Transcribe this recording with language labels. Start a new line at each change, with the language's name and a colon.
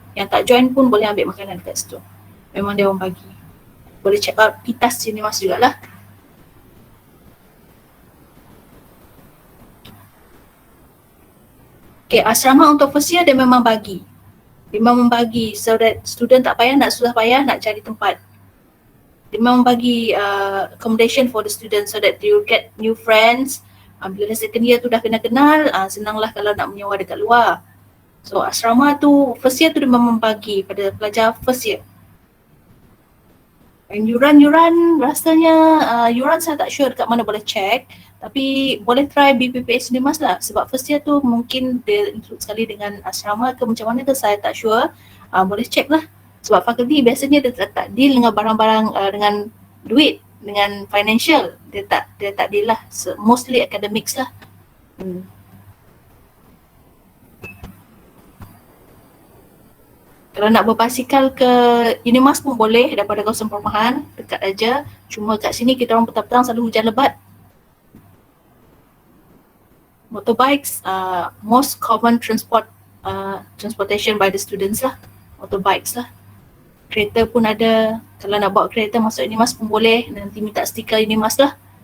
Malay: Yang tak join pun boleh ambil makanan dekat situ. Memang dia orang bagi. Boleh check out PITAS UNIMAS jugalah. Okay, asrama untuk first year dia memang bagi. Dia memang bagi
English: so that
Malay: student tak payah nak cari tempat. Dia memang bagi
English: accommodation for the students so that you get new friends.
Malay: Bila second year tu dah kenal, senanglah kalau nak menyewa dekat luar. So asrama tu first year tu dia memang bagi pada pelajar first year. And yuran rasanya yuran saya tak sure dekat mana boleh check, tapi boleh try BPPS UNIMAS lah, sebab first year tu mungkin dia include sekali dengan asrama ke macam mana tu saya tak sure. Boleh check lah, sebab fakulti biasanya dia tak deal dengan barang-barang dengan duit, dengan financial, dia tak deal lah.
English: So, mostly academics lah.
Malay: Kalau nak berbasikal ke UNIMAS pun boleh daripada kawasan perumahan, dekat aja. Cuma kat sini kita orang petang-petang selalu hujan lebat.
English: Motorbikes, most common transportation by the students lah.
Malay: Motorbikes lah. Kereta pun ada. Kalau nak bawa kereta masuk UNIMAS pun boleh. Nanti minta stiker UNIMAS lah.